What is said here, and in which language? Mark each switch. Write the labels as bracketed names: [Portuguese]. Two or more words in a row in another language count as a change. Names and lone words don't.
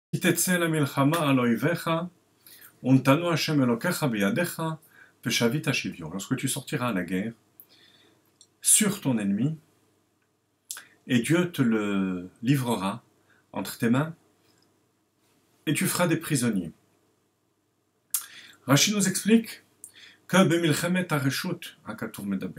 [Hebrew] תצא למלחמה על אויביך, ונתנו השם אלוקיך בידיך, ושבית שביו. [French] Lorsque tu sortiras à la guerre, sur ton ennemi, et Dieu te le livrera entre tes mains, et tu feras des prisonniers. Rashi nous explique que [Hebrew] במלחמת הרשות הכתוב מדבר.